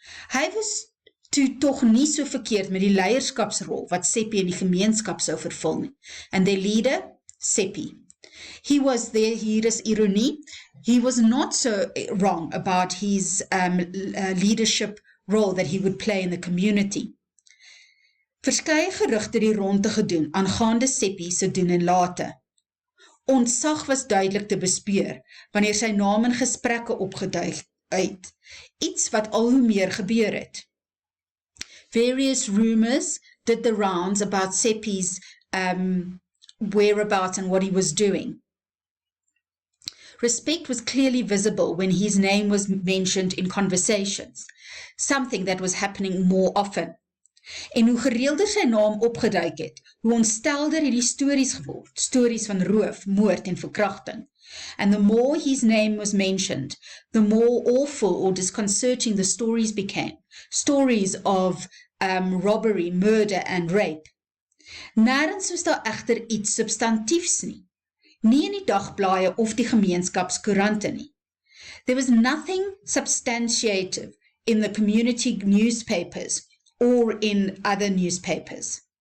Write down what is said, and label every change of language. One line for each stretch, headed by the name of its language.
Afrikaans: Hy was toe tog nie so verkeerd met die leierskapsrol wat Seppi in die gemeenskap sou vervul nie.
English: And their leader, Seppi. He was there,
Afrikaans: hier is ironie,
English: he was not so wrong about his leadership role that he would play in the community.
Afrikaans: Verskeie gerugte die ronde gedoen aangaande Seppi se doen en late. Ontsag was duidelik te bespeur wanneer sy naam in gesprekke opgeduik uit, iets wat al hoe meer gebeur het.
English: Various rumors did the rounds about Seppi's whereabouts and what he was doing. Respect was clearly visible when his name was mentioned in conversations, something that was happening more often.
Afrikaans: En hoe gereelder sy naam opgeduik het, hoe ontstelder het die stories geword, stories van roof, moord en verkrachting.
English: And the more his name was mentioned, the more awful or disconcerting the stories became, stories of robbery, murder and rape.
Afrikaans: Nergens was daar egter iets substantiefs nie, nie in die dagblaaie of die gemeenskapskoerante nie.
English: There was nothing substantiative in the community newspapers or in other newspapers.